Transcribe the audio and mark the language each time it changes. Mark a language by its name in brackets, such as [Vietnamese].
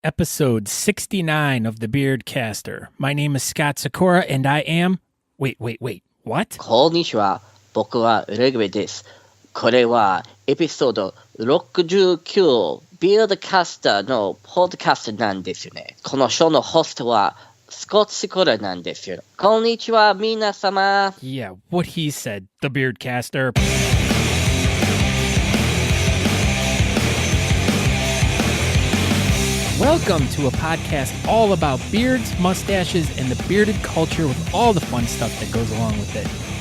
[English] episode 69 of The Beardcaster. My name is Scott Sakura, and I am... Wait, what? [Japanese] こんにちは。僕はレグベです。これはエピソード69ビルドキャスターのポッドキャストなんですよね。このショーのホストはスコット・シコラなんですよ。こんにちは、皆様。 [English] Yeah, what he said, The Beardcaster. Welcome to a podcast all about beards, mustaches, and the bearded culture with all the fun stuff that goes along with it.